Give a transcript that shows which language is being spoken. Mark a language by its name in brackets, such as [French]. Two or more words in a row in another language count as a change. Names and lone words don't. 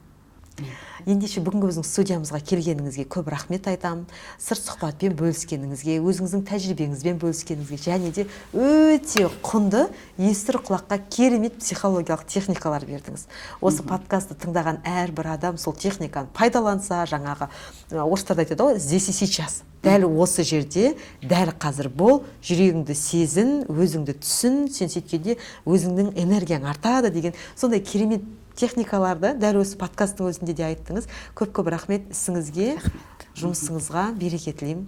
[Kazakh] Ендеше бүгінгі біздің студиямызға келгеніңізге көп рахмет айтамын. Сыр сұхбатпен бөліскеніңізге, өзіңіздің тәжірибеңізбен бөліскеніңізге, және де өте құнды, естір құлаққа керемет психологиялық техникалар бердіңіз. Осы подкастты тыңдаған әрбір адам сол техниканы пайдаланса, жаңағы орыстарда айтады ғой, [Russian] здесь и сейчас. [Kazakh] Дәл осы жерде, дәл қазір бол, жүрегіңді сезін, өзіңді түсін, сен сөйткенде өзіңнің энергияң артады деген сондай керемет техникаларды дәл осы подкасттың өзінде де айттыңыз. Көп-көп рахмет ісіңізге, жұмысыңызға береке тілеймін.